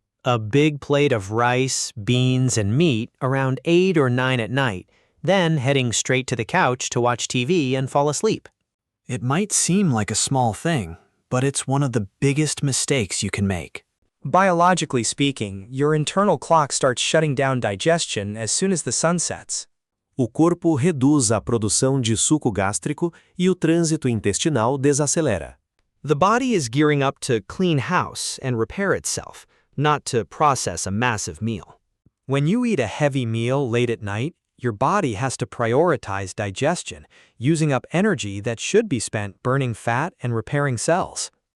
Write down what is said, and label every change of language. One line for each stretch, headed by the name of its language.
English: A big plate of rice, beans, and meat around 8 or 9 at night, then heading straight to the couch to watch TV and fall asleep. It might seem like a small thing, but it's one of the biggest mistakes you can make. Biologically speaking, your internal clock starts shutting down digestion as soon as the sun sets.
Portuguese: O corpo reduz a produção de suco gástrico e o trânsito intestinal desacelera.
English: The body is gearing up to clean house and repair itself, not to process a massive meal. When you eat a heavy meal late at night, your body has to prioritize digestion, using up energy that should be spent burning fat and repairing cells.